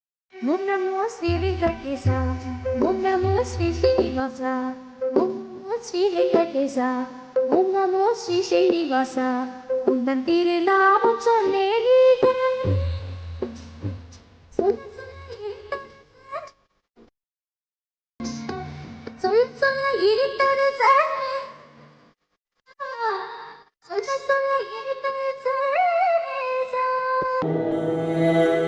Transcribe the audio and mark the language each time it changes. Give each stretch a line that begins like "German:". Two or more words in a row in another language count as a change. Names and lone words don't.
Sanskrit: ॐ नमो श्री वेङ्कटेश। ॐ नमो श्री श्रीनिवास. ॐ नमो श्री वेङ्कटेश। ॐ नमो श्री श्रीनिवास.
Tamil: உந்தன் திருநாமம் சொன்னேனே. சொல் சொல்ல இருந்தது சார். சொல் சொல்ல இருந்தது சார்.